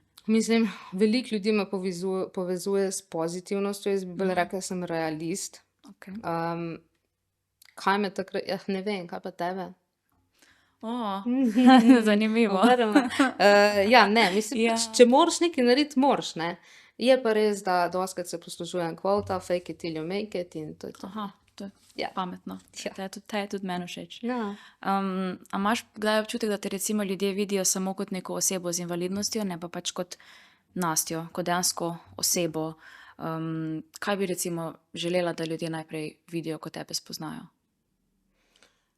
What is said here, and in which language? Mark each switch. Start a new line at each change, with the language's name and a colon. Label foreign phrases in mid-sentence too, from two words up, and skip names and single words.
Slovenian: Mislim, veliko ljudi me povezuje s pozitivnostjo, jaz bi bolj rekla, sem realist. Okay. Kaj me takrat, ne vem, kaj pa tebe? Zanimivo. Ja, ne, mislim, Ja. pač, če moraš nekaj narediti, moraš, ne. Je pa res, da dostikrat se poslužujem kvota,
English: fake it till you make it
Slovenian: in to je to. Aha, to je Ja. pametno. Ja. Te je tudi meni všeč. Ja. A imaš kdaj občutek, da te recimo ljudje vidijo samo kot neko osebo z invalidnostjo, ne pa pač kot Nastjo, kot dejansko osebo? Kaj bi recimo želela, da ljudje najprej vidijo, ko tebe spoznajo?